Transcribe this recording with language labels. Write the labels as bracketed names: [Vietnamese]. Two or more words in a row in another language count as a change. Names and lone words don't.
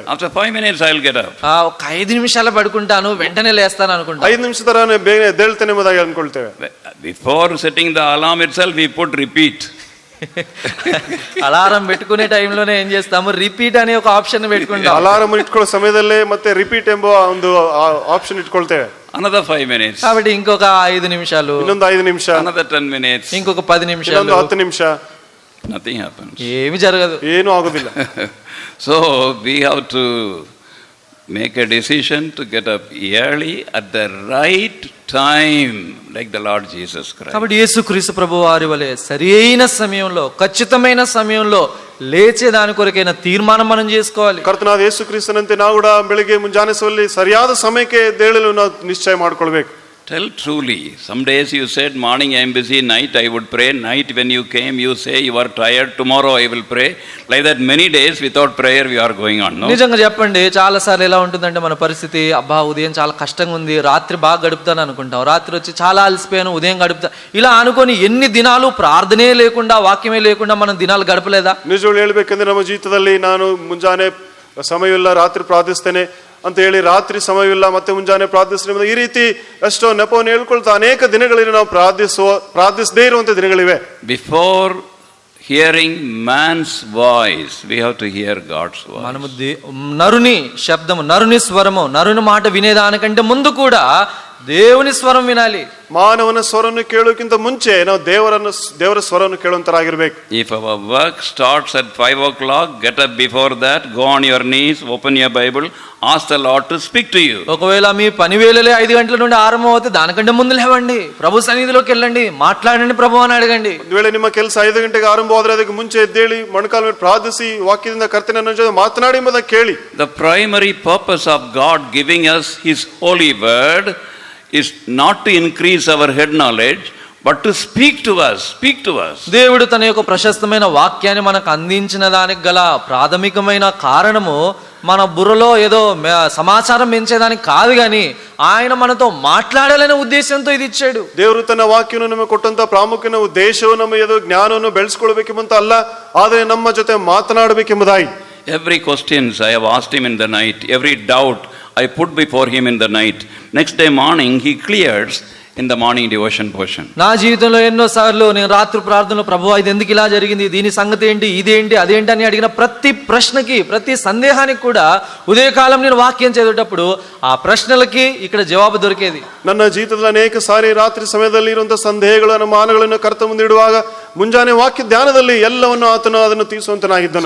[English] After 5 minutes I'll get up. [Telugu] ఒక 5 నిమిషాలు పడుకుంటాను, వెంటనే లేస్తాను అనుకుంటా. [Kannada] 5 ನಿಮಿಷ ತರ ಬೇಗ ಎದ್ದೇಳ್ತೇನೆ ಎಂಬುದಾಗಿ ಅನ್ಕೊಳ್ತೇವೆ. [English] Before setting the alarm itself, we put repeat. [Telugu] అలారం పెట్టుకునే టైంలోనే ఏం చేస్తాము, రిపీట్ అనే ఒక ఆప్షన్ పెట్టుకుంటాం. [Kannada] అలారం ఇಟ್ಕೊಳ್ಳೋ ಸಮಯದಲ್ಲೇ ಮತ್ತೆ ರಿಪೀಟ್ ಎಂಬ ಒಂದು ಆಪ್ಷನ್ ಇಟ್ಕೊಳ್ತೇವೆ. [English] Another 5 minutes. [Telugu] కాబట్టి ఇంకొక 5 నిమిషాలు, [Kannada] ಇನ್ನೊಂದು 5 ನಿಮಿಷ, [English] another 10 minutes, [Telugu] ఇంకొక 10 నిమిషాలు, [Kannada] ಇನ್ನೊಂದು 10 ನಿಮಿಷ. [English] Nothing happens. [Telugu] ఏమి జరగదు, [Kannada] ಏನೂ ಆಗೋದಿಲ್ಲ. [English] So we have to make a decision to get up early at the right time, like the Lord Jesus Christ. [Telugu] కాబట్టి యేసుక్రీస్తు ప్రభువు వారి వలె సరియైన సమయంలో, ఖచ్చితమైన సమయంలో లేచే దాని కొరకైన తీర్మానం మనం చేసుకోవాలి. [Kannada] ಕರ್ತನಾದ ಯೇಸು ಕ್ರಿಸ್ತನಂತೆ ನಾವು ಕೂಡ ಬೆಳಿಗ್ಗೆ ಮುಂಜಾನೆ ಸರಿಯಾದ ಸಮಯಕ್ಕೆ ಎದ್ದೇಳಲು ನಾವು ನಿಶ್ಚಯ ಮಾಡಿಕೊಳ್ಬೇಕು. [English] Tell truly. Some days you said, morning I am busy, night I would pray. Night when you came, you say you are tired, tomorrow I will pray. Like that many days without prayer we are going on. No? [Telugu] నిజంగా చెప్పండి, చాలా సార్లు ఎలా ఉంటుందంటే మన పరిస్థితి, అబ్బా ఉదయం చాలా కష్టంగా ఉంది, రాత్రి బాగా గడుపుతాను అనుకుంటాం, రాత్రి వచ్చి చాలా అలసిపోయాను, ఉదయం గడుపుతా, ఇలా అనుకొని ఎన్ని దినాలు ప్రార్థనే లేకుండా, వాక్యమే లేకుండా మనం దినాలు గడపలేదా? [Kannada] ನಿಜವಾಗ್ಲೂ ಹೇಳ್ಬೇಕಂದ್ರೆ ನಮ್ಮ ಜೀವಿತದಲ್ಲಿ ನಾನು ಮುಂಜಾನೆ ಸಮಯವಿಲ್ಲ, ರಾತ್ರಿ ಪ್ರಾರ್ಥಿಸ್ತೇನೆ ಅಂತ ಹೇಳಿ ರಾತ್ರಿ ಸಮಯವಿಲ್ಲ, ಮತ್ತೆ ಮುಂಜಾನೆ ಪ್ರಾರ್ಥಿಸ್ತೇನೆ, ಈ ರೀತಿ ಎಷ್ಟೋ ನೆಪವನ್ನು ಹೇಳ್ಕೊಳ್ತಾ ಅನೇಕ ದಿನಗಳಲ್ಲಿ ನಾವು ಪ್ರಾರ್ಥಿಸದೇ ಇರುವಂತ ದಿನಗಳಿವೆ. [English] Before hearing man's voice, we have to hear God's voice. [Telugu] మనము నరుని శబ్దము, నరుని స్వరము, నరుని మాట వినేదానికంటే ముందు కూడా దేవుని స్వరం వినాలి. [Kannada] ಮಾನವನ ಸ್ವರವನ್ನು ಕೇಳೋಕ್ಕಿಂತ ಮುಂಚೆ ನಾವು ದೇವರ ಸ್ವರವನ್ನು ಕೇಳುವಂತರಾಗಿರ್ಬೇಕು. [English] If our work starts at 5 o'clock, get up before that, go on your knees, open your Bible, ask the Lord to speak to you. [Telugu] ఒకవేళ మీ పని వేళలే 5 గంటల నుండి ఆరంభం అవుతే దానికంటే ముందు లేవండి, ప్రభు సన్నిధిలోకి వెళ్ళండి, మాట్లాడండి, ప్రభు అని అడగండి. [Kannada] ಒಂದು ವೇಳೆ ನಿಮ್ಮ ಕೆಲಸ 5 ಗಂಟೆಗೆ ಆರಂಭವಾದರೆ ಅದಕ್ಕೆ ಮುಂಚೆ ಎದ್ದೇಳಿ ಮೊಣಕಾಲ ಮೇಲೆ ಪ್ರಾರ್ಥಿಸಿ ವಾಕ್ಯದಿಂದ ಕರ್ತನನ್ನ ಜೊತೆ ಮಾತನಾಡಿ ಎಂಬುದನ್ನು ಕೇಳಿ. [English] The primary purpose of God giving us His holy word is not to increase our head knowledge, but to speak to us. [Telugu] దేవుడు తన యొక్క ప్రశస్తమైన వాక్యాన్ని మనకు అందించిన దానికి గల ప్రాథమికమైన కారణము మన బుర్రలో ఏదో సమాచారం పెంచేదానికి కాదు కానీ ఆయన మనతో మాట్లాడాలనే ఉద్దేశంతో ఇది ఇచ్చాడు. [Kannada] ದೇವರು ತನ್ನ ವಾಕ್ಯವನ್ನು ನಮಗೆ ಕೊಟ್ಟಂತ ಪ್ರಾಮುಖ್ಯನ ಉದ್ದೇಶವು ನಮ್ಮ ಏದೋ ಜ್ಞಾನವನ್ನು ಬೆಳೆಸ್ಕೊಳ್ಬೇಕೆಂಬಂತ ಅಲ್ಲ, ಆದರೆ ನಮ್ಮ ಜೊತೆ ಮಾತನಾಡಬೇಕೆಂಬುದಾಗಿ. [English] Every questions I have asked him in the night, every doubt I put before him in the night. Next day morning he clears in the morning devotion portion. [Telugu] నా జీవితంలో ఎన్నో సార్లు నేను రాత్రి ప్రార్థనలో ప్రభువా ఇది ఎందుకు ఇలా జరిగింది, దీని సంగతి ఏంటి, ఇదేంటి అదేంటి అని అడిగిన ప్రతి ప్రశ్నకి ప్రతి సందేహానికి కూడా ఉదయకాలం నేను వాక్యం చదివేటప్పుడు ఆ ప్రశ్నలకి ఇక్కడ జవాబు దొరికేది. [Kannada] ನನ್ನ ಜೀವಿತದಲ್ಲಿ ಅನೇಕ ಸಾರಿ ರಾತ್ರಿ ಸಮಯದಲ್ಲಿ ಇರುವಂತಹ ಸಂದೇಹಗಳು ಅನುಮಾನಗಳನ್ನು ಕರ್ತ ಮುಂದಿಡುವಾಗ ಮುಂಜಾನೆ ವಾಕ್ಯ ಧ್ಯಾನದಲ್ಲಿ ಎಲ್ಲವನ್ನು ಆತನು ಅದನ್ನು ತೀರಿಸುವಂತನಾಗಿದ್ದನು.